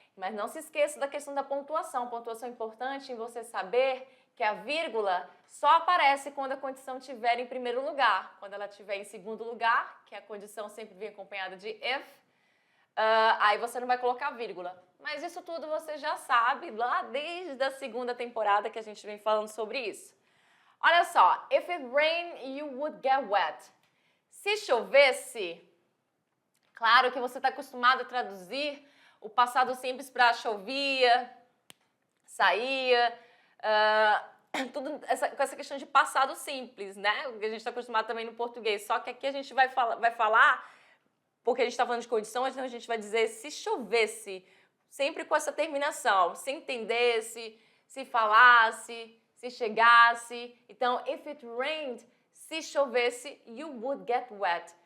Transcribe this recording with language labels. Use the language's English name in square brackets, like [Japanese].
[Portuguese] Mas não se esqueça da questão da pontuação. Pontuação é importante em você saber que a vírgula só aparece quando a condição estiver em primeiro lugar. Quando ela estiver em segundo lugar, que a condição sempre vem acompanhada de if, aí você não vai colocar vírgula. Mas isso tudo você já sabe lá desde a segunda temporada que a gente vem falando sobre isso. Olha só, [English] if it rain, you would get wet. [Portuguese] Se chovesse, claro que você está acostumado a traduzir o passado simples para chovia, saía, tudo com essa questão de passado simples, né? O que a gente está acostumado também no português. Só que aqui a gente vai falar, porque a gente está falando de condições, então a gente vai dizer se chovesse, sempre com essa terminação, se entendesse, se falasse, se chegasse. Então, [English] if it rained, [Portuguese] se chovesse, [English] you would get wet.